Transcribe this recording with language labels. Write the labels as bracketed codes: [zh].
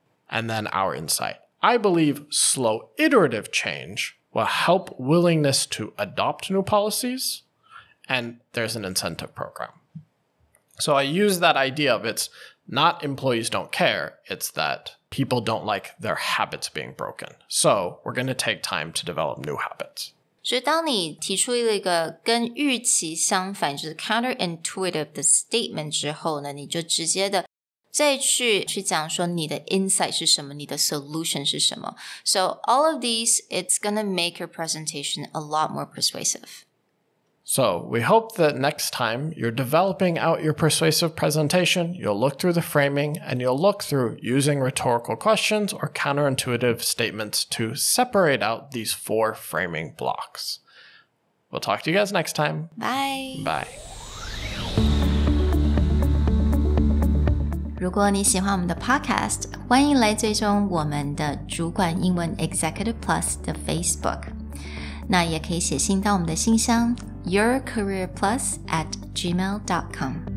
[en] And then our insight. I believe slow iterative change will help willingness to adopt new policies, and there's an incentive program. So I use that idea of it's not employees don't care, it's that people don't like their habits being broken. So we're going to take time to develop new habits. [zh] 所以当你提出了一个跟预期相反，就是 counterintuitive 的 statement 之后呢，你就直接的再去讲说你的 insight 是什么，你的 solution 是什么。 [en] So all of these, it's gonna make your presentation a lot more persuasive. So we hope that next time you're developing out your persuasive presentation, you'll look through the framing and you'll look through using rhetorical questions or counterintuitive statements to separate out these 4 framing blocks. We'll talk to you guys next time. Bye. Bye. [zh] 如果你喜欢我们的 podcast， 欢迎来追踪我们的主管英文 Executive Plus 的 Facebook。那也可以写信到我们的信箱yourcareerplus@gmail.com